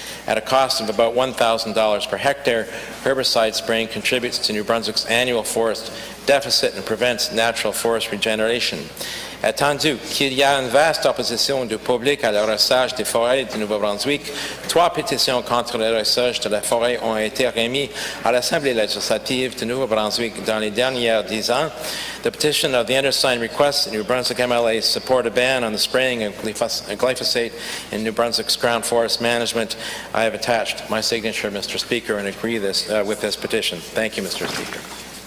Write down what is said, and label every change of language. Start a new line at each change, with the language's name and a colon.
English: At a cost of about $1,000 per hectare, herbicide spraying contributes to New Brunswick's annual forest deficit and prevents natural forest regeneration.
French: Attendu qu'il y a une vaste opposition du public à l'arrosage des forêts du Nouveau-Brunswick, 3 pétitions contre l'arrosage de la forêt ont été remises à l'Assemblée législative du Nouveau-Brunswick dans les dernières 10 ans.
English: The petition of the undersigned requests that New Brunswick MLAs support a ban on the spraying of glyphosate in New Brunswick's ground forest management. I have attached my signature, Mr. Speaker, and agree with this petition. Thank you, Mr. Speaker.